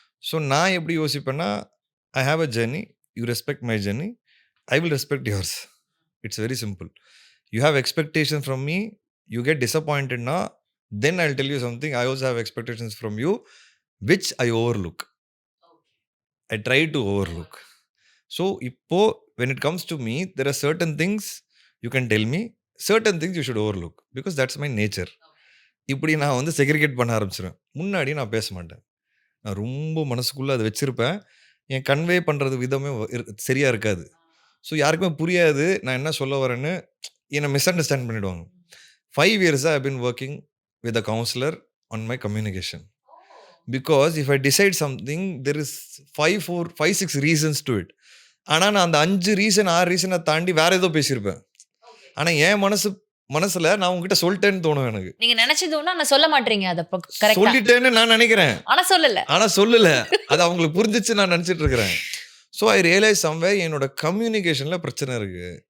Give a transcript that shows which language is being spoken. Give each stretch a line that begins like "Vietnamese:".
Tamil: So நான் எப்படி யோசிப்பேன்னா,
English: I have a journey. You respect my journey. I will respect yours. It's very simple. You have expectation from me. You get டிசப்பாயிண்டட்னா, then I will tell you something. I also have expectations from you which I overlook. I try to overlook. So,
Tamil: இப்போ
English: when it comes to me, there are certain things you can tell me, certain things you should overlook because that's my nature.
Tamil: இப்படி நான் வந்து segregate பண்ண ஆரம்பிச்சிருவேன். முன்னாடி நான் பேச மாட்டேன். நான் ரொம்ப மனசுக்குள்ள அதை வச்சிருப்பேன். என் கன்வே பண்றது விதமே சரியா இருக்காது. ஸோ யாருக்குமே புரியாது நான் என்ன சொல்ல வரேன்னு. என்னை மிஸ் அண்டர்ஸ்டாண்ட் பண்ணிடுவாங்க.
English: 5 years I've been working with a counselor on my communication. Because if I decide something, there is 5, 6 reasons to it.
Tamil: ஆனா நான் அந்த 5 ரீசன் 6 ரீசனை தாண்டி வேற ஏதோ பேசியிருப்பேன். ஆனா என் மனசுல நான் உங்ககிட்ட சொல்லிட்டேன்னு தோணும் எனக்கு. நீங்க நினைச்சது ஒண்ணு ஆனா சொல்ல மாட்டீங்க. அத கரெக்ட்டா சொல்லிட்டேன்னு நான் நினைக்கிறேன். ஆனா சொல்லல. அது அவங்களுக்கு புரிஞ்சிச்சு நான் நினைச்சிட்டு இருக்கிறேன்.
English: so I realise somewhere
Tamil: என்னோட கம்யூனிகேஷன்ல பிரச்சனை இருக்கு.